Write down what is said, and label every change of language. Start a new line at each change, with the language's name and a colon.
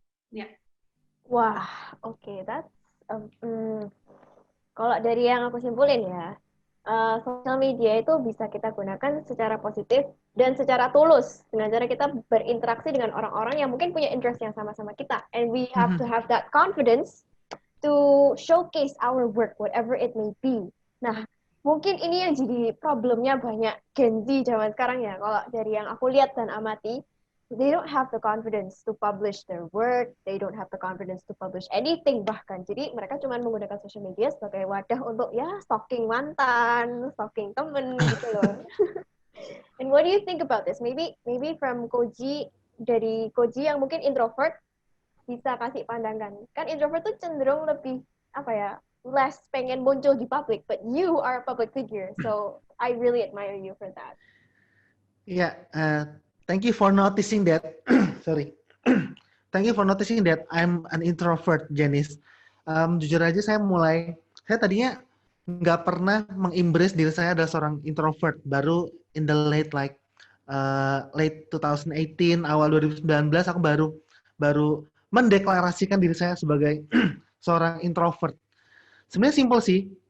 Indonesian: Ya. Wah, oke,
English: that's
Indonesian: Kalau dari yang aku simpulin ya, sosial media itu bisa kita gunakan secara positif dan secara tulus dengan cara kita berinteraksi dengan orang-orang yang mungkin punya interest yang sama-sama kita.
English: And we have to have that confidence to showcase our work, whatever it may be.
Indonesian: Nah, mungkin ini yang jadi problemnya banyak Gen Z zaman sekarang ya. Kalau dari yang aku lihat dan amati,
English: they don't have the confidence to publish their work, they don't have the confidence to publish anything
Indonesian: bahkan. Jadi mereka cuma menggunakan social media sebagai wadah untuk ya stalking mantan, stalking temen gitu loh.
English: And what do you think about this? Maybe from
Indonesian: Koji, dari Koji yang mungkin introvert bisa kasih pandangan. Kan introvert tuh cenderung lebih apa ya, less pengen muncul di public,
English: but you are a public figure, so I really admire you for that. Yeah, thank you for noticing that. Sorry. Thank you for noticing that I'm an introvert, Janice.
Indonesian: Jujur aja saya tadinya nggak pernah mengembrace diri saya adalah seorang introvert. Baru
English: in the late 2018,
Indonesian: awal 2019 aku baru mendeklarasikan diri saya sebagai seorang introvert. Sebenarnya simpel sih.